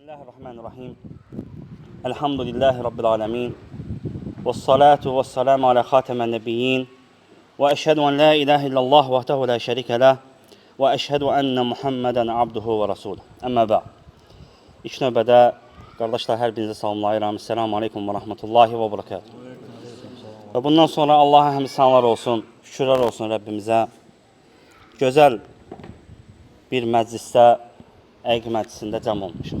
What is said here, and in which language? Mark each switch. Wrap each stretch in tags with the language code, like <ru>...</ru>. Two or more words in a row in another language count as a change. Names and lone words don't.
<ar>بسم الله الرحمن الرحيم. الحمد لله رب العالمين. والصلاة والسلام على خاتم النبيين. وأشهد أن لا إله إلا الله وحده لا شريك له. وأشهد أن محمدا عبده ورسوله. أما بعد.</ar> <az>İlk növbədə qardaşlar hər birinizə salamlayıram.</az> <ar>السلام عليكم ورحمة الله وبركاته.</ar> <az>Və bundan sonra Allah'a həmd sanlar olsun, şükürlər olsun Rəbbimizə. Gözəl bir məclisdə, əqiq məclisində cəm olmuşuq.</az>